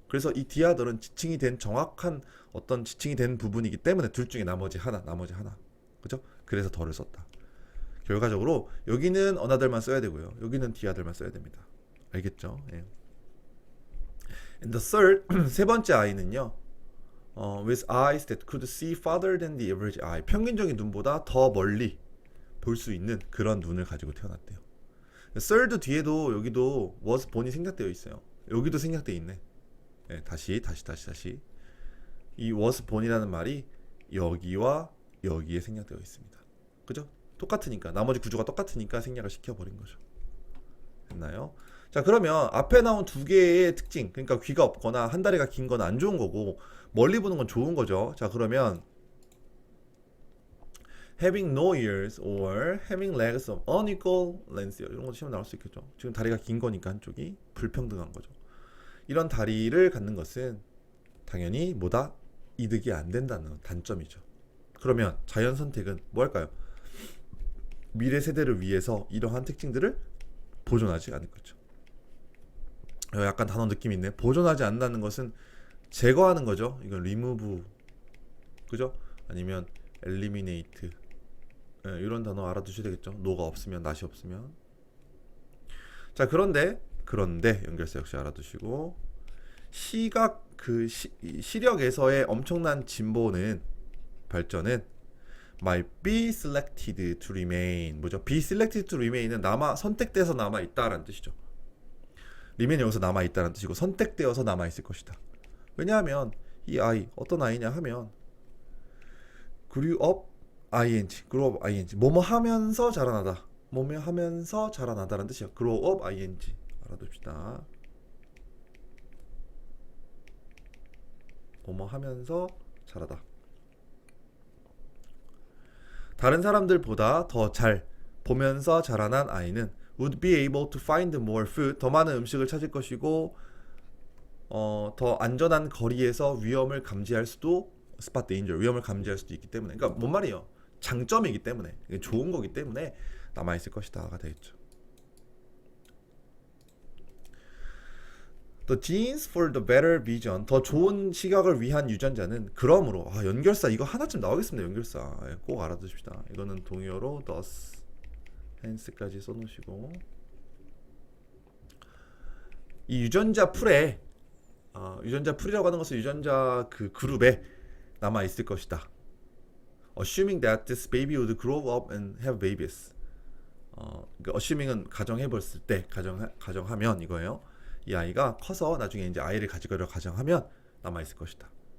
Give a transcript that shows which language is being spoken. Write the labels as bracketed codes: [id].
[ko] 그래서 이 디아들은 지칭이 된 정확한 어떤 지칭이 된 부분이기 때문에 둘 중에 나머지 하나. 그죠? 그래서 더를 썼다. 결과적으로 여기는 어나들만 써야 되고요. 여기는 디아들만 써야 됩니다. 알겠죠? 예. [en] And the third, [ko] 세 번째 아이는요. [en] with eyes that could see farther than the average eye. [ko] 평균적인 눈보다 더 멀리 볼 수 있는 그런 눈을 가지고 태어났대요. third 뒤에도 여기도 was born이 생략되어 있어요. 여기도 생략되어 있네. 네, 다시. 이 was born이라는 말이 여기와 여기에 생략되어 있습니다. 그죠? 똑같으니까 나머지 구조가 똑같으니까 생략을 시켜버린 거죠. 됐나요? 자, 그러면 앞에 나온 두 개의 특징, 그러니까 귀가 없거나 한 다리가 긴 건 안 좋은 거고 멀리 보는 건 좋은 거죠. 자, 그러면 [en] having no ears or having legs of unequal length [ko] 이런 것도 시험 나올 수 있겠죠. 지금 다리가 긴 거니까 한쪽이 불평등한 거죠. 이런 다리를 갖는 것은 당연히 뭐다? 이득이 안 된다는 단점이죠. 그러면 자연 선택은 뭐 할까요? 미래 세대를 위해서 이러한 특징들을 보존하지 않을 거죠. 약간 단어 느낌 있네. 보존하지 않는다는 것은 제거하는 거죠. 이건 remove, 그죠? 아니면 eliminate, 이런 단어 알아두셔야 되겠죠. no가 없으면, not이 없으면. 자, 그런데 연결사 역시 알아두시고, 시각 시력에서의 엄청난 진보는 발전은 [en] might be selected to remain. [ko] 뭐죠? be selected to remain은 선택돼서 남아 있다라는 뜻이죠. remain 여기서 남아 있다는 뜻이고 선택되어서 남아 있을 것이다. 왜냐하면 이 아이 어떤 아이냐 하면 grew up ing 뭐뭐 하면서 자라나다. 뭐뭐 하면서 자라나다라는 뜻이야. grow up ing 알아둡시다. 뭐뭐 하면서 자라다. 다른 사람들보다 더 잘 보면서 자라난 아이는 [en] would be able to find more food, [ko] 더 많은 음식을 찾을 것이고 더 안전한 거리에서 위험을 감지할 수도 spot danger, 위험을 감지할 수도 있기 때문에, 그러니까 뭔 말이에요? 장점이기 때문에, 좋은 거기 때문에 남아있을 것이다가 되겠죠. [en] The genes for the better vision, [ko] 더 좋은 시각을 위한 유전자는 그러므로, 연결사 이거 하나쯤 나오겠습니다. 연결사 꼭 알아두십시다. 이거는 동의어로 thus, hence까지 써놓으시고, 이 유전자 풀에 유전자 풀이라고 하는 것은 유전자 그 그룹에 남아 있을 것이다. [en] Assuming that this baby would grow up and have babies. [ko] 그러니까 assuming은 가정해봤을 때, 가정하면 이거예요. 이 아이가 커서 나중에 이제 아이를 가지려고 가정하면 남아 있을 것이다.